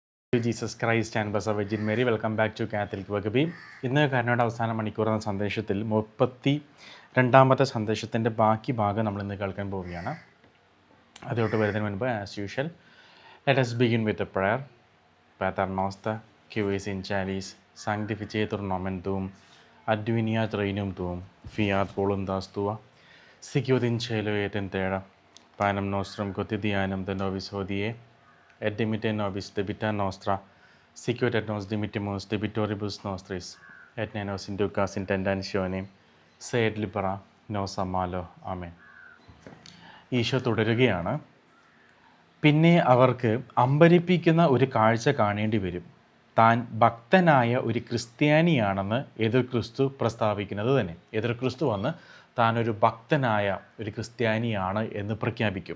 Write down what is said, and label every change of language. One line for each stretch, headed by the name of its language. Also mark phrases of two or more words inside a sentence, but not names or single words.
English: Jesus Christ and blessed virgin Mary. Welcome back to Catholic vocab.
Malayalam: ഇന്ന് കരുണയുടെ അവസാന മണിക്കൂർ എന്ന സന്ദേശത്തിൽ 32ാമത്തെ സന്ദേശത്തിൻ്റെ ബാക്കി ഭാഗം നമ്മൾ ഇന്ന് കേൾക്കാൻ പോവുകയാണ്. അതോട്ട് വരുന്നതിന് മുൻപ്
English: as usual let us begin with a prayer.
Latin: Pater noster, qui vis in calis, sanctificetur nomen tuum, adveniat regnum tuum, fiat voluntas tua, sicut in cielo et in terra. Panem nostrum quotidianum de nobis hodie, et dimitte nobis debita nostra, sicut et nos dimittimus debitoribus nostris, et ne nos inducas in tentationem, sed libera nos a malo.
Malayalam: ആമേൻ. ഈശോ തുടരുകയാണ്. പിന്നെ അവർക്ക് അമ്പരിപ്പിക്കുന്ന ഒരു കാഴ്ച കാണേണ്ടി വരും. താൻ ഭക്തനായ ഒരു ക്രിസ്ത്യാനിയാണെന്ന് എതിർ ക്രിസ്തു പ്രസ്താവിക്കുന്നത് തന്നെ. എതിർ ക്രിസ്തു വന്ന് താനൊരു ഭക്തനായ ഒരു ക്രിസ്ത്യാനിയാണ് എന്ന് പ്രഖ്യാപിക്കും.